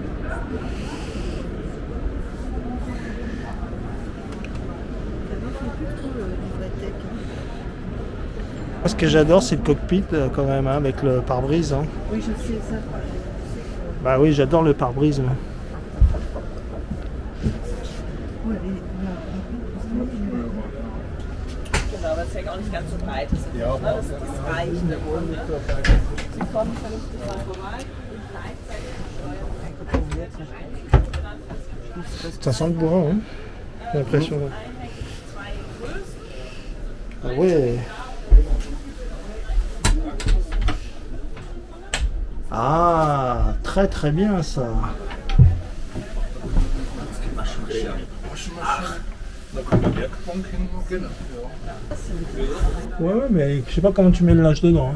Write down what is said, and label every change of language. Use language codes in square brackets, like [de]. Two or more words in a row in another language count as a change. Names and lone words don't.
[fr] Ce que j'adore, c'est le cockpit quand même, hein, avec le pare-brise. Hein. Oui, je sais ça. Bah oui, j'adore le pare-brise. Moi. [de] Genau, das ist ja auch nicht ganz so breit. Das reicht. Sie kommen vernünftig mal vorbei und gleichzeitig [fr] Ça sent le bois, hein. J'ai l'impression. Ah ouais. Ah, très très bien ça. Ouais, mais je sais pas comment tu mets le linge dedans, hein.